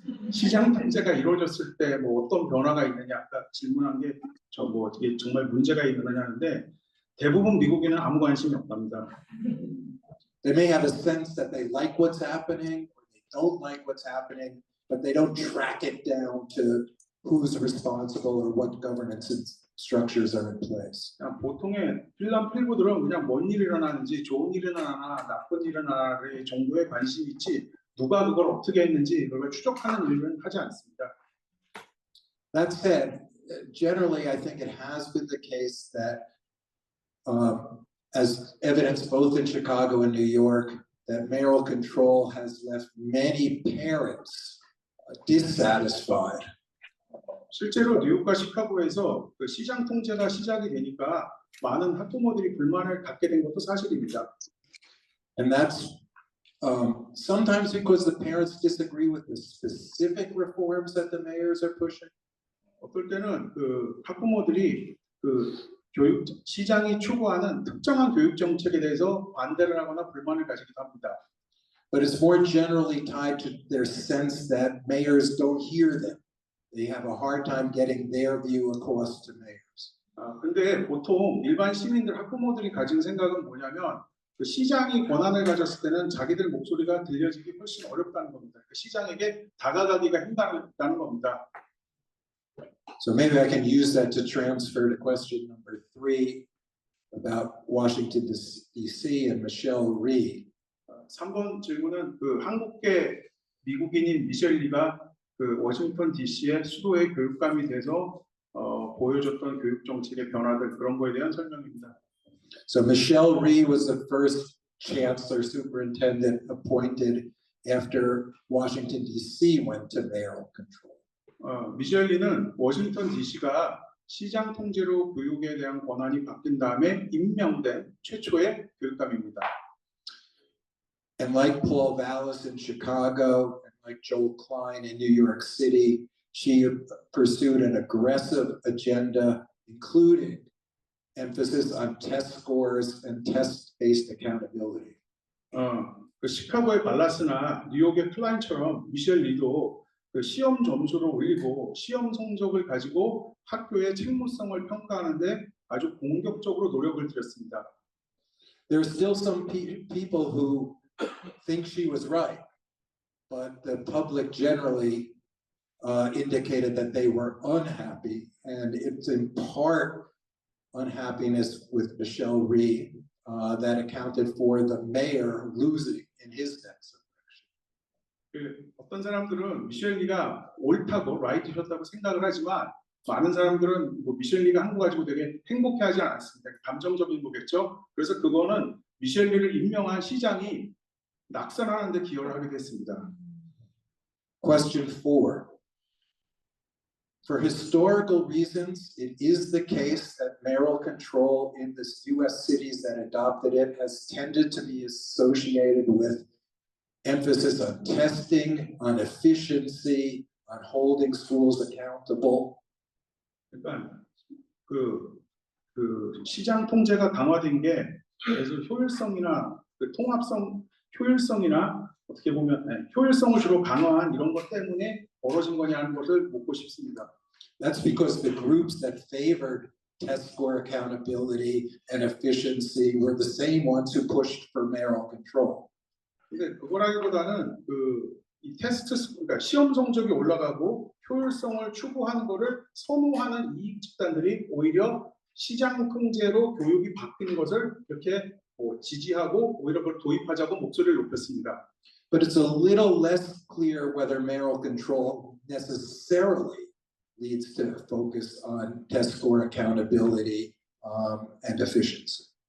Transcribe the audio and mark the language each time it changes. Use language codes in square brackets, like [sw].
[ko] 시장 통제가 이루어졌을 때 뭐 어떤 변화가 있느냐 아까 질문한 게 이게 정말 문제가 있느냐 하는데 대부분 미국인은 아무 관심이 없답니다. [en] They may have a sense that they like what's happening or they don't like what's happening, but they don't track it down to who's responsible or what governance structures are in place. [ko] 보통의 필남 필부들은 그냥 뭔 일이 일어나는지 좋은 일이 일어나나 나쁜 일이 일어나나 정도에 관심이 있지 누가 그걸 어떻게 했는지 그걸 추적하는 일은 하지 않습니다. [en] That said, generally I think it has been the case that as evidenced both in Chicago and New York, that mayoral control has left many parents dissatisfied. [ko] 실제로 뉴욕과 시카고에서 그 시장 통제가 시작이 되니까 많은 학부모들이 불만을 갖게 된 것도 사실입니다. [en] And that's sometimes because the parents disagree with the specific reforms that the mayors are pushing. [ko] 어떨 때는 그 학부모들이 그 교육 시장이 추구하는 특정한 교육 정책에 대해서 반대를 하거나 불만을 가지기도 합니다. [en] But it's more generally tied to their sense that mayors don't hear them. They have a hard time getting their view across to mayors. [ko] 근데 보통 일반 시민들 학부모들이 가진 생각은 뭐냐면 그 시장이 권한을 가졌을 때는 자기들 목소리가 들려지기 훨씬 어렵다는 겁니다. 그 시장에게 다가가기가 힘들다는 겁니다. [en] So maybe I can use that to transfer to question number 3 about Washington D.C. and Michelle Rhee. [ko] 3번 질문은 그 한국계 미국인인 미셸 리가 그 워싱턴 D.C.의 수도의 교육감이 돼서 보여줬던 교육 정책의 변화들 그런 거에 대한 설명입니다. [en] So Michelle Rhee was the first chancellor superintendent appointed after Washington D.C. went to mayoral control. [ko] 미셸 리는 워싱턴 D.C.가 시장 통제로 교육에 대한 권한이 바뀐 다음에 임명된 최초의 교육감입니다. [en] And like Paul Vallis in Chicago, and like Joel Klein in New York City, she pursued an aggressive agenda, including emphasis on test scores and test-based accountability. [ko] 그 시카고의 발라스나 뉴욕의 클라인처럼 미셸 리도 그 시험 점수를 올리고 시험 성적을 가지고 학교의 책무성을 평가하는데 아주 공격적으로 노력을 들였습니다. [en] There are still some people who think she was right, but the public generally indicated that they were unhappy, and it's in part unhappiness with Michelle Rhee that accounted for the mayor losing in his next election. [ko] 어떤 사람들은 미셸 리가 옳다고 라이트셨다고 생각을 하지만 많은 사람들은 뭐 미셸 리가 한 거 가지고 되게 행복해하지 않았습니다. 감정적인 거겠죠. 그래서 그거는 미셸 리를 임명한 시장이 낙선하는 데 기여를 하게 됐습니다. [en] Question 4. For historical reasons, it is the case that mayoral control in the U.S. cities that adopted it has tended to be associated with emphasis on testing, on efficiency, on holding schools accountable. [ko] 그러니까 그 시장 통제가 강화된 게 그래서 효율성이나 그 통합성, 효율성이나 어떻게 보면 효율성을 주로 강화한 이런 것 때문에 벌어진 거냐 하는 것을 묻고 싶습니다. [en] That's because the groups that favored test score accountability and efficiency were the same ones who pushed for mayoral control. [ko] 근데 그거라기보다는 이 테스트, 그러니까 시험 성적이 올라가고 효율성을 추구하는 것을 선호하는 이익 집단들이 오히려 시장 통제로 교육이 바뀐 것을 이렇게 지지하고 오히려 그걸 도입하자고 목소리를 높였습니다. [en] But it's a little less clear whether mayoral control necessarily leads to focus on test score accountability and efficiency.